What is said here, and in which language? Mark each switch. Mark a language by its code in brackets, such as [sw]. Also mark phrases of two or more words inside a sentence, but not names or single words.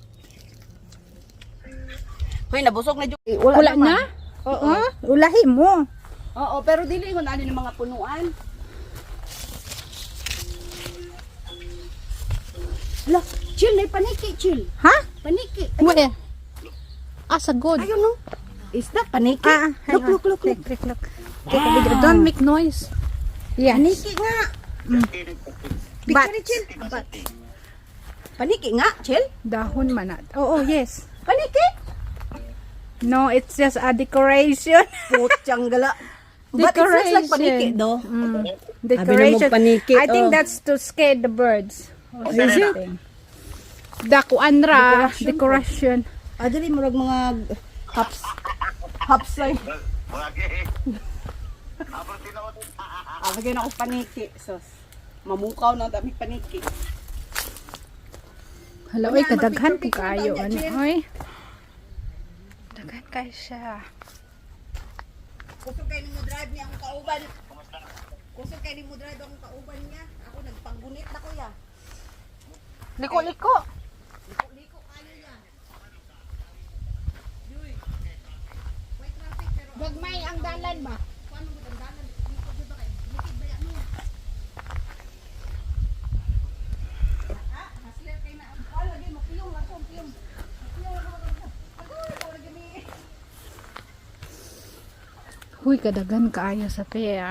[ceb] Hoy, nabusog na yung... Wala na? Oo. Ulahi mo. Oo, pero dili ko na ng mga punuan. Hala, chill na paniki, chill. Ha? Paniki. [en] Where? Asa good. Ayun no. Is that paniki? Look. Look. Take a video. Don't make noise. Yes. [ceb] Paniki nga. [en] But, [ceb] Picture chill. Paniki nga, chill. dahon man na. Oo, yes. Paniki. [en] No, it's just a decoration. [ceb] Putyang gala. [en] But it feels like paniki, no? Decoration. [ceb] paniki, [en] I think oh. that's to scare the birds. Or something. [ceb] Dakuan ra. [en] Decoration. [ceb] Dali murag mga hops ay. Wagi. Abang tinawad. Lagyan ako paniki. Sos. Mamukaw na dami paniki. Hala, oy, kadaghan po kayo. Ano, oy. Daghan kayo siya. Kusog kayo mo drive niya akong kauban. Kusog kayo mo drive akong kauban niya. Ako nagpanggunit na kuya. Liko-liko. Liko kayo yan. Yuy. May traffic pero... Gagmay ang dalan ba? Paano mo ang dalan? Dito di ba kayo? Bukid ba yan niya? Ha? Hasler kayo na. Lagi mo. Piyong lang po. Piyong. Piyong lang po. Ako lagi ni... Huy, kadagan kaayo sa pear.